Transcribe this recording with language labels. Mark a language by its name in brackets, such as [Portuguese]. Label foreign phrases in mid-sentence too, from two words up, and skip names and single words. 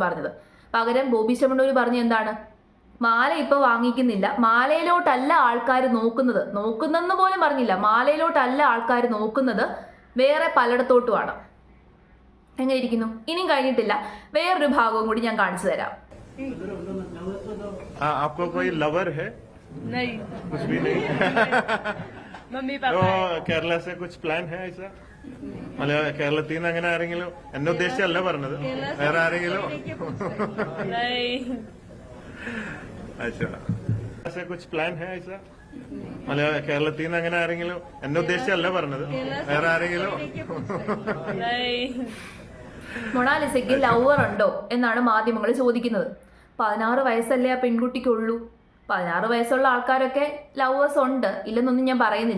[Malayalam] പകരം ബോബി ചെമ്മണ്ണൂർ പറഞ്ഞ എന്താണ്, മാല ഇപ്പൊ വാങ്ങിക്കുന്നില്ല, മാലയിലോട്ടല്ല ആൾക്കാർ നോക്കുന്നതെന്ന് പോലും പറഞ്ഞില്ല, മാലയിലോട്ടല്ല ആൾക്കാർ നോക്കുന്നത്, വേറെ പലയിടത്തോട്ടുമാണ്. എങ്ങനെ ഇരിക്കുന്നു? ഇനിയും കഴിഞ്ഞിട്ടില്ല, വേറൊരു ഭാഗവും കൂടി ഞാൻ കാണിച്ചു തരാം. [Hindi] आपको कोई लवर है? नहीं, कुछ भी नहीं. मम्मी तो पापा है. കേരള से कुछ प्लान है ऐसा? [Malayalam] മലയാള കേരളത്തിൽ നിന്ന് അങ്ങനെ ആരെങ്കിലും? എന്നെ ഉദ്ദേശിച്ചല്ല പറഞ്ഞത്, വേറെ ആരെങ്കിലും? [Hindi] नहीं, अच्छा, ऐसा कुछ प्लान है ऐसा? [Malayalam] മലയാള കേരളത്തിൽ നിന്ന് അങ്ങനെ ആരെങ്കിലും? എന്നെ ഉദ്ദേശിച്ചല്ല പറഞ്ഞത്, വേറെ ആരെങ്കിലും? [Hindi] नहीं. [Malayalam] മൊണാലിസയ്ക്ക് ലവർ ഉണ്ടോ എന്നാണ് മാധ്യമങ്ങൾ ചോദിക്കുന്നത്. 16 വയസ്സല്ലേ ആ പെൺകുട്ടിക്കുള്ളൂ. 16 വയസ്സുള്ള ആൾക്കാരൊക്കെ ലവേഴ്സ് ഉണ്ട്, ഇല്ലെന്നൊന്നും ഞാൻ പറയുന്നില്ല.